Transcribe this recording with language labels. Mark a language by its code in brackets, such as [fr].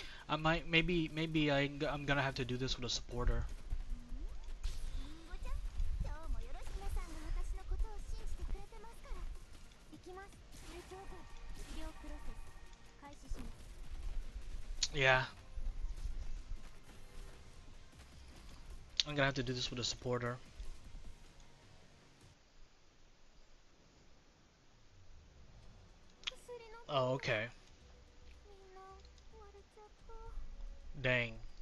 [en] I might, maybe I'm gonna have to do this with a supporter. [ja] りんごちゃん、今日もよろしく。皆さんが私のことを信じてくれてますから。行きます。大丈夫。医療プロセス開始します。 Yeah. [en] I'm gonna have to do this with a supporter. [ja] 薬の [en] Oh, okay. [ja] みんな割れちゃった。 [en] Dang.